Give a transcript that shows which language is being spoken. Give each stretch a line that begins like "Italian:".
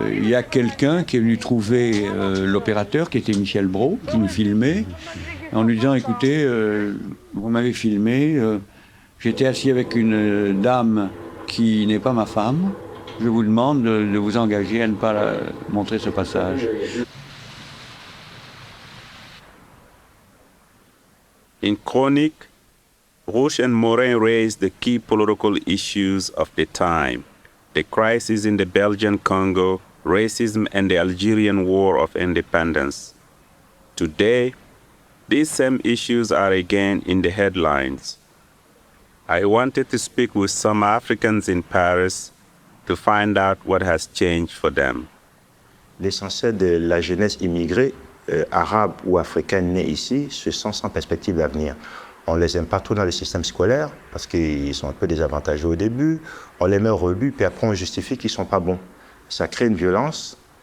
French: Il y a quelqu'un qui est venu trouver l'opérateur, qui était Michel Brault, qui nous filmait, en lui disant, écoutez, vous m'avez filmé, j'étais assis avec une dame qui n'est pas ma femme, je vous demande de vous engager à ne pas montrer ce passage.
English: In Chronique, Rouch and Morin raised the key political issues of the time: the crisis in the Belgian Congo, racism, and the Algerian War of Independence. Today, these same issues are again in the headlines. I wanted to speak with some Africans in Paris to find out what has changed for them.
French: L'essentiel de la jeunesse immigrée, arabe ou africaine née ici, se sent sans perspective d'avenir. On les aime pas trop dans le système scolaire parce qu'ils sont un peu désavantagés au début. On les met au rebut, puis après on justifie qu'ils sont pas bons. Ça crée une violence.